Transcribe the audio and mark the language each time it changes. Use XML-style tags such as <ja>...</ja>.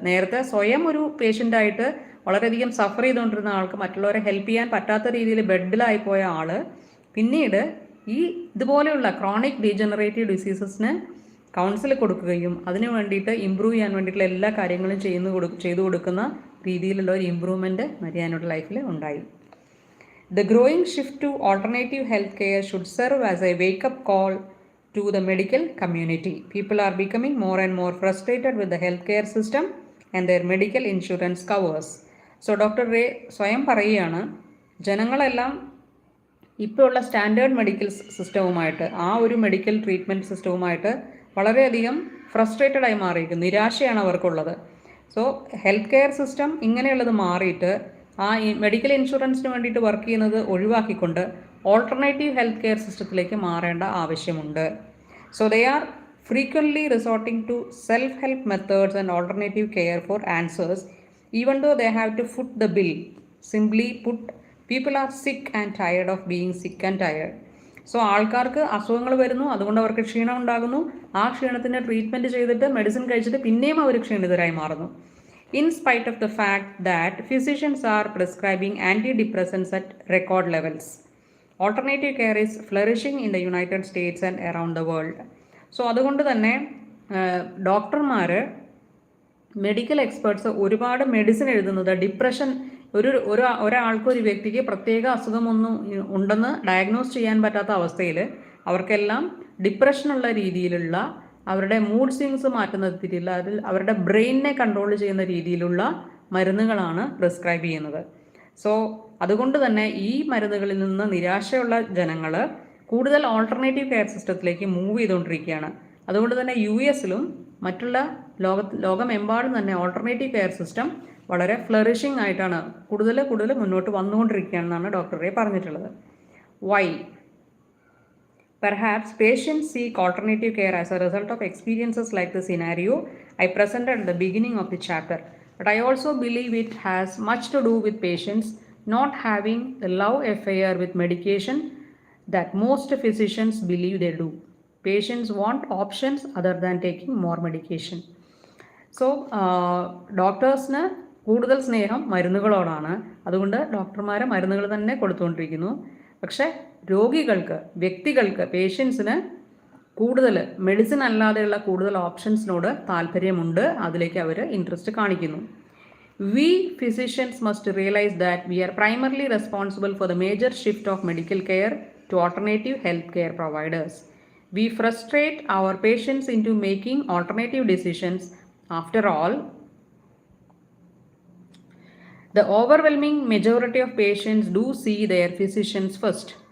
<ml>നേരത്തെ സ്വയം ഒരു പേഷ്യൻ്റായിട്ട് വളരെയധികം സഫർ ചെയ്തുകൊണ്ടിരുന്ന ആൾക്ക് മറ്റുള്ളവരെ ഹെൽപ്പ് ചെയ്യാൻ പറ്റാത്ത രീതിയിൽ ബെഡിലായി പോയ ആൾ പിന്നീട് ഇതുപോലെയുള്ള ക്രോണിക് ഡീജനറേറ്റീവ് ഡിസീസസിന് കൗൺസിൽ കൊടുക്കുകയും അതിന് വേണ്ടിയിട്ട് ഇമ്പ്രൂവ് ചെയ്യാൻ വേണ്ടിയിട്ടുള്ള എല്ലാ കാര്യങ്ങളും ചെയ്തു കൊടുക്കുന്ന രീതിയിലുള്ള ഒരു ഇമ്പ്രൂവ്മെൻറ്റ് മരിയാനോയുടെ ലൈഫിൽ ഉണ്ടായി.</ml> <en>The growing shift to alternative healthcare should serve as a wake-up call to the medical community. People are becoming more and more frustrated with the healthcare system and their medical insurance covers.</en> <ml>So doctor ray സ്വയം പറയുകയാണ്, ജനങ്ങളെല്ലാം ഇപ്പോൾ ഉള്ള standard medical സിസ്റ്റവുമായിട്ട്, ആ ഒരു medical treatment സിസ്റ്റവുമായിട്ട് വളരെയധികം frustrated ആയി മാറിയിരിക്കുന്നു. നിരാശയാണ് അവർക്കുള്ളത്. സോ ഹെൽത്ത് കെയർ സിസ്റ്റം ഇങ്ങനെയുള്ളത് മാറിയിട്ട് ആ മെഡിക്കൽ ഇൻഷുറൻസിന് വേണ്ടിയിട്ട് വർക്ക് ചെയ്യുന്നത് ഒഴിവാക്കിക്കൊണ്ട് ഓൾട്ടർനേറ്റീവ് ഹെൽത്ത് കെയർ സിസ്റ്റത്തിലേക്ക് മാറേണ്ട ആവശ്യമുണ്ട്.</ml> <en>So they are frequently resorting to self-help methods and alternative care for answers, even though they have to foot the bill. Simply put, people are sick and tired of being sick and tired.</en> <ml>So ആൾക്കാർക്ക് അസുഖങ്ങൾ വരുന്നു, അതുകൊണ്ട് അവർക്ക് ക്ഷീണം ഉണ്ടാകുന്നു. ആ ക്ഷീണത്തിന് treatment ചെയ്തിട്ട് medicine കഴിച്ചിട്ട് പിന്നെയും അവർ ക്ഷീണിതരായി മാറുന്നു.</ml> <en>In spite of the fact that physicians are prescribing antidepressants at record levels. Alternative care is flourishing in the United States and around the world.</en> <ml>So അതുകൊണ്ട് തന്നെ ഡോക്ടർമാർ, മെഡിക്കൽ എക്സ്പേർട്സ് ഒരുപാട് മെഡിസിൻ എഴുതുന്നത് depression, ഒരാൾക്കൊരു വ്യക്തിക്ക് പ്രത്യേക അസുഖമൊന്നും ഉണ്ടെന്ന് ഡയഗ്നോസ് ചെയ്യാൻ പറ്റാത്ത അവസ്ഥയിൽ അവർക്കെല്ലാം ഡിപ്രഷനുള്ള രീതിയിലുള്ള, അവരുടെ മൂഡ് സ്വിങ്സ് മാറ്റുന്ന രീതിയിലുള്ള, അതിൽ അവരുടെ ബ്രെയിനിനെ കൺട്രോൾ ചെയ്യുന്ന രീതിയിലുള്ള മരുന്നുകളാണ് പ്രിസ്ക്രൈബ് ചെയ്യുന്നത്. സോ അതുകൊണ്ട് തന്നെ ഈ മരുന്നുകളിൽ നിന്ന് നിരാശയുള്ള ജനങ്ങൾ കൂടുതൽ ഓൾട്ടർനേറ്റീവ് കെയർ സിസ്റ്റത്തിലേക്ക് മൂവ് ചെയ്തുകൊണ്ടിരിക്കുകയാണ്. അതുകൊണ്ട് തന്നെ US-ലും മറ്റുള്ള ലോകമെമ്പാടും തന്നെ ഓൾട്ടർനേറ്റീവ് കെയർ സിസ്റ്റം വളരെ ഫ്ലറിഷിംഗ് ആയിട്ടാണ് കൂടുതൽ മുന്നോട്ട് വന്നുകൊണ്ടിരിക്കുകയാണെന്നാണ് ഡോക്ടർ റേ പറഞ്ഞിട്ടുള്ളത്.</ml> <en>Why? Perhaps patients seek alternative care as a result of experiences like the scenario I presented at the beginning of the chapter. But I also believe it has much to do with patients not having the love affair with medication that most physicians believe they do. Patients want options other than taking more medication.</en> <ml>So ഡോക്ടേഴ്സിന് കൂടുതൽ സ്നേഹം മരുന്നുകളോടാണ്. അതുകൊണ്ട് ഡോക്ടർമാരെ മരുന്നുകൾ തന്നെ കൊടുത്തുകൊണ്ടിരിക്കുന്നു. പക്ഷേ രോഗികൾക്ക്, വ്യക്തികൾക്ക്, പേഷ്യൻസിന് കൂടുതൽ മെഡിസിൻ അല്ലാതെയുള്ള കൂടുതൽ ഓപ്ഷൻസിനോട് താല്പര്യമുണ്ട്. അതിലേക്ക് അവർ ഇൻട്രസ്റ്റ് കാണിക്കുന്നു.</ml> <en>We physicians must realize that we are primarily responsible for the major shift of medical care to alternative healthcare providers. We frustrate our patients into making alternative decisions. After all, the overwhelming majority of patients do see their physicians first.</en>